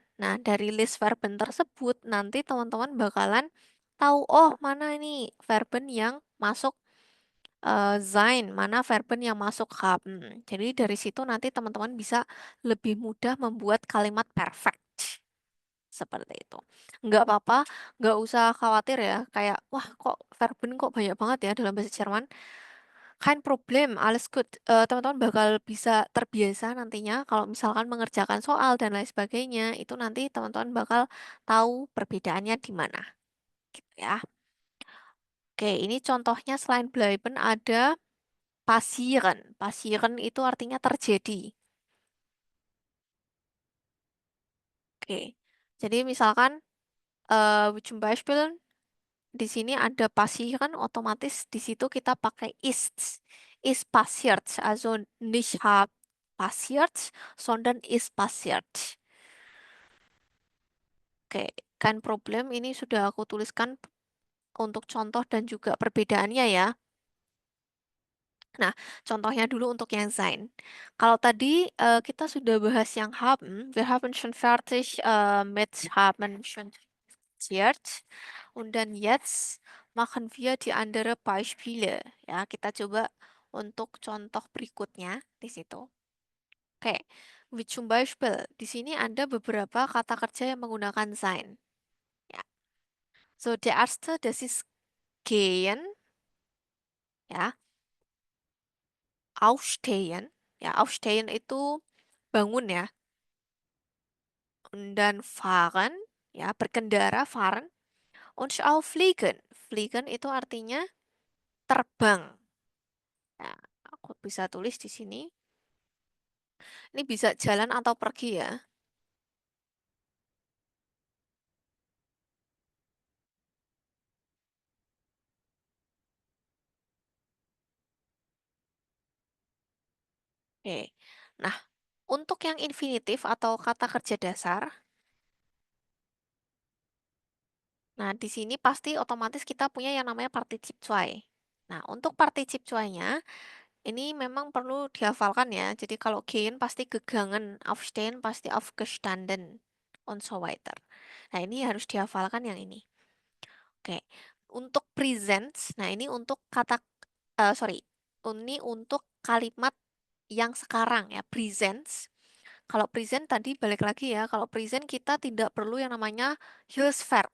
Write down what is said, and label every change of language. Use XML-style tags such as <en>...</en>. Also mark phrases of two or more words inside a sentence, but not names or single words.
<id>Nah, dari list verben tersebut nanti teman-teman bakalan tahu oh mana ini verben yang masuk sein, mana verben yang masuk haben. Jadi dari situ nanti teman-teman bisa lebih mudah membuat kalimat perfect. Seperti itu. Nggak apa-apa, nggak usah khawatir ya. Kayak, wah kok verben kok banyak banget ya dalam bahasa Jerman.</id> <de>Kein Problem, alles gut.</de> <id>Teman-teman bakal bisa terbiasa nantinya kalau misalkan mengerjakan soal dan lain sebagainya, itu nanti teman-teman bakal tahu perbedaannya di mana. Gitu ya. Oke, ini contohnya selain bleiben ada passieren. Passieren itu artinya terjadi. Oke. Jadi misalkan</id> <de>zum Beispiel</de> <id>di sini ada passieren, otomatis di situ kita pakai ist.</id> <de>Ist passiert, also nicht hab passiert, sondern ist passiert. Oke, kein Problem.</de> <id>Ini sudah aku tuliskan untuk contoh dan juga perbedaannya ya. Nah, contohnya dulu untuk yang sein. Kalau tadi kita sudah bahas yang</id> <de>haben, wir haben schon fertig mit haben schon passiert. Und dann jetzt machen wir die andere Beispiele.</de> <id>Ya, kita coba untuk contoh berikutnya di situ. Oke,</id> <de>wie zum Beispiel,</de> <id>di sini ada beberapa kata kerja yang menggunakan sein. Ya.</id> <de>So, der erste, das ist gehen, ya, aufstehen.</de> <id>Ya, aufstehen itu bangun ya.</id> <de>Und dann fahren,</de> <id>ya, berkendara, fahren.</id> <de>Und auch fliegen.</de> <id>Fliegen itu artinya terbang. Nah, aku bisa tulis di sini. Ini bisa jalan atau pergi ya. Oke. Nah, untuk yang infinitif atau kata kerja dasar, nah di sini pasti otomatis kita punya yang namanya</id> <de>particip zwei.</de> <id>Nah, untuk</id> <de>particip zwei-nya</de> <id>ini memang perlu dihafalkan ya. Jadi kalau gehen pasti gegangen, aufstehen pasti aufgestanden,</id> <de>und so weiter.</de> <id>Nah, ini harus dihafalkan yang ini. Oke. Untuk presents, nah ini untuk kata sorry, ini untuk kalimat yang sekarang ya, presents. Kalau present tadi balik lagi ya, kalau present kita tidak perlu yang namanya Hilfsverb.</id>